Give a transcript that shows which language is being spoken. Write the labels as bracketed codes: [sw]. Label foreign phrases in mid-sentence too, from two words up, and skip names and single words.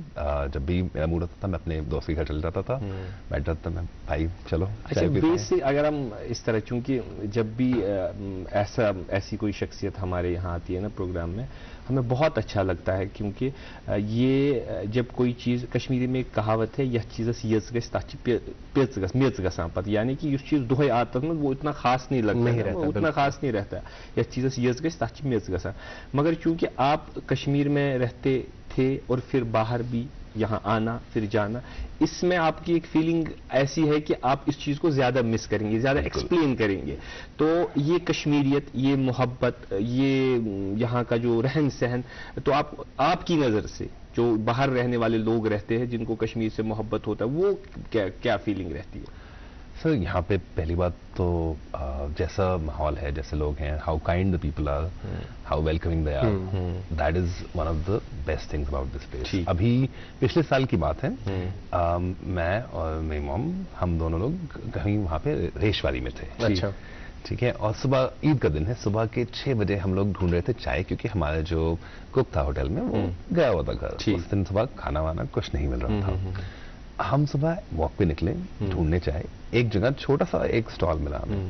[ur] جب بھی میرا موڈ ہوتا تھا میں اپنے دوست کے گھر چل جاتا تھا، بیٹھ جاتا تھا میں، بھائی چلو. اچھا، بیسک اگر ہم اس طرح، چونکہ جب بھی ایسی کوئی شخصیت ہمارے یہاں آتی ہے نا پروگرام میں، ہمیں بہت اچھا لگتا ہے، کیونکہ یہ جب کوئی چیز، کشمیری میں ایک کہاوت ہے, [ks] یہ چیز یَژ گَس میز گَسان پَت, [ur] یعنی کہ اس چیز دوہے آتا ہے وہ اتنا خاص نہیں لگتا ہے، وہ اتنا خاص نہیں رہتا ہے, [ks] یہ چیز یَژ گَس تَچ میز گَسان. [ur] مگر چونکہ آپ کشمیر میں رہتے تھے اور پھر باہر بھی یہاں آنا پھر جانا، اس میں آپ کی ایک فیلنگ ایسی ہے کہ آپ اس چیز کو زیادہ مس کریں گے، زیادہ ایکسپلین کریں گے. تو یہ کشمیریت، یہ محبت، یہ یہاں کا جو رہن سہن، تو آپ کی نظر سے جو باہر رہنے والے لوگ رہتے ہیں جن کو کشمیر سے محبت ہوتا ہے، وہ کیا فیلنگ رہتی ہے? سر، یہاں پہ پہلی بات تو جیسا ماحول ہے، جیسے لوگ ہیں, [en] How kind the people are, how welcoming they are, that is one of the best things about this place. [ur] ابھی پچھلے سال کی بات ہے، میں اور میری مام، ہم دونوں لوگ کہیں وہاں پہ ریشواری میں تھے. اچھا, ٹھیک ہے، اور صبح عید کا دن ہے، صبح کے 6 بجے ہم لوگ ڈھونڈ رہے تھے چائے، کیونکہ ہمارا جو کک تھا ہوٹل میں وہ گیا ہوا تھا گھر. اس دن صبح کھانا وانا کچھ نہیں مل رہا تھا۔ ہم صبح واک پہ نکلے ڈھونڈنے چائے، ایک جگہ چھوٹا سا ایک اسٹال ملا ہمیں.